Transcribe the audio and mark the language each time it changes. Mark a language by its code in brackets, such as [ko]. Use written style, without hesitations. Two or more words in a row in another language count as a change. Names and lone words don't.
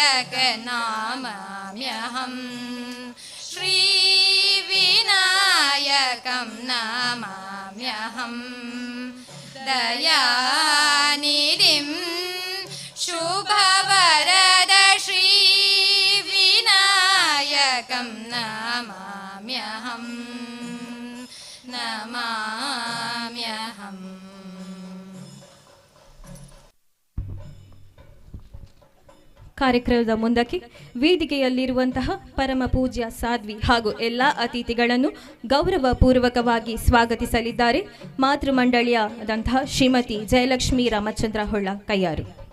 [sa] नमाम्यहं श्रीविनायकं नमाम्यहं दयानिधिं शुभवरद श्रीविनायकं नमाम्यहं नमाम्यहम् [kn] ಕಾರ್ಯಕ್ರಮದ ಮುಂದಕ್ಕೆ ವೇದಿಕೆಯಲ್ಲಿರುವಂತಹ ಪರಮ ಪೂಜ್ಯ ಸಾಧ್ವಿ ಹಾಗೂ ಎಲ್ಲ ಅತಿಥಿಗಳನ್ನು ಗೌರವಪೂರ್ವಕವಾಗಿ ಸ್ವಾಗತಿಸಲಿದ್ದಾರೆ ಮಾತೃಮಂಡಳಿಯಾದಂತಹ ಶ್ರೀಮತಿ ಜಯಲಕ್ಷ್ಮಿ ರಾಮಚಂದ್ರ ಹೊಳ್ಳ ಕೈಯಾರು.